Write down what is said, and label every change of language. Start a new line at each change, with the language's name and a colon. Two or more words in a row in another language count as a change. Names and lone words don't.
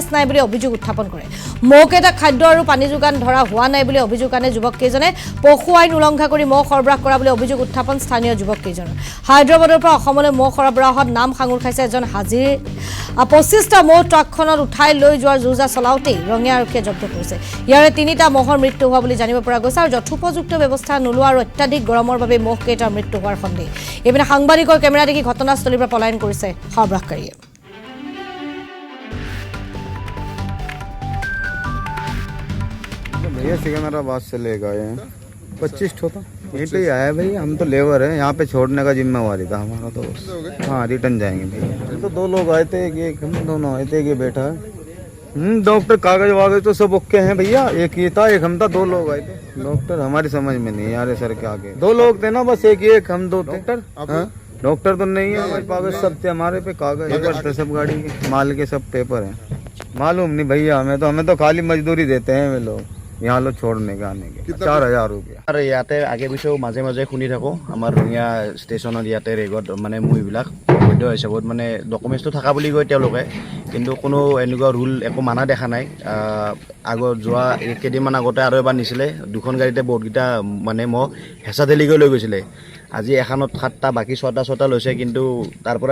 Assamese: নাই বুলি অভিযোগ উত্থাপন কৰে মহকেইটা খাদ্য আৰু পানী যোগান ধৰা হোৱা নাই বুলি অভিযোগ আনে যুৱককেইজনে পশু আইন উলংঘা কৰি মহ সৰবৰাহ কৰা বুলি অভিযোগ উত্থাপন স্থানীয় যুৱককেইজনৰ হায়দৰাবাদৰ পৰা অসমলৈ মহ সৰবৰাহত নাম সাঙুৰ খাইছে এজন হাজিৰ 25টা মহ ট্ৰাকখনত উঠাই লৈ যোৱাৰ যোজা চলাওঁতেই ৰঙিয়া আৰক্ষীয়ে জব্দ কৰিছে ইয়াৰে 3টা মহৰ মৃত্যু হোৱা বুলি জানিব পৰা গৈছে আৰু যথোপযুক্ত ব্যৱস্থা নোলোৱা আৰু অত্যাধিক গৰমৰ বাবে মহকেইটাৰ মৃত্যু হোৱাৰ সন্দেহ এইপিনে সাংবাদিকৰ কেমেৰা দেখি ঘটনাস্থলীৰ পৰা পলায়ন কৰিছে সৰবৰাহকাৰীয়ে
Hindi: भैया सिकंदराबाद से ले गए हैं 25 ठोता यहीं पे ही आया भाई हम तो लेबर है यहाँ पे छोड़ने का जिम्मेवारी था हमारा तो हाँ रिटर्न जाएंगे भैया तो 2 लोग आए थे एक हम दोनों आए थे एक ये बैठा है डॉक्टर कागज वागज तो सब ओके हैं भैया एक ये था एक हम था 2 लोग आए थे डॉक्टर हमारी समझ में नहीं आ रहे सर के आगे 2 लोग थे ना बस एक हम 2 थे डॉक्टर तो नहीं है हमारे कागज सब थे हमारे पे कागज थे सब गाड़ी के माल के सब पेपर हैं मालूम नहीं भैया हमें तो खाली मजदूरी देते हैं वे लोग यहाँ लो छोड़ने के आने के 4000 रुपया
Assamese: আৰু ইয়াতে আগে পিছেও মাজে মাজে শুনি থাকোঁ আমাৰ ৰঙিয়া ষ্টেচনত ইয়াতে ৰেগত মানে মহিবিলাক অবৈধ হিচাপত মানে ডকুমেণ্টছটো থকা বুলি কয় তেওঁলোকে কিন্তু কোনো এনেকুৱা ৰুল একো মানা দেখা নাই আগত যোৱা কেইদিনমান আগতে আৰু এবাৰ নিছিলে 2খন গাড়ীতে বহুতকেইটা মানে মহ হেঁচা ঠেলিকৈ লৈ গৈছিলে আজি এখনত 7টা বাকী 6টা লৈছে কিন্তু তাৰ পৰা